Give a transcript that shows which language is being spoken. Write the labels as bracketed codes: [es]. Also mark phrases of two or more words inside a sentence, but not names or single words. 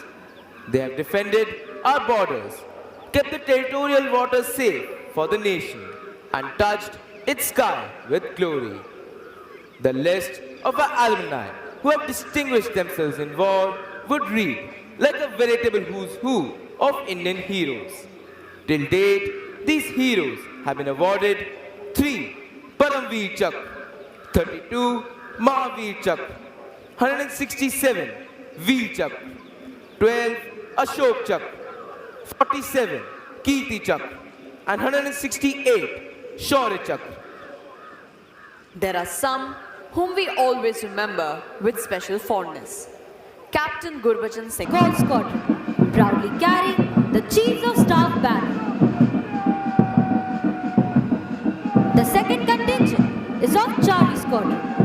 [en] They have defended our borders, kept the territorial waters safe for the nation, and touched its sky with glory. The list of our alumni who have distinguished themselves in war would read like a veritable who's who of Indian heroes. Till date, these heroes have been awarded 3 Paramveer Chak, 32 Mahavir Chak, 167 Veer Chak, 12 Ashok Chak, 47 Kirti Chak, and 168 Shaurya Chak. There are some whom we always remember with special fondness. Captain Gurbachan Singh. Gold Squadron proudly carrying the Chiefs of Staff banner. The second contingent is of Charlie Squadron.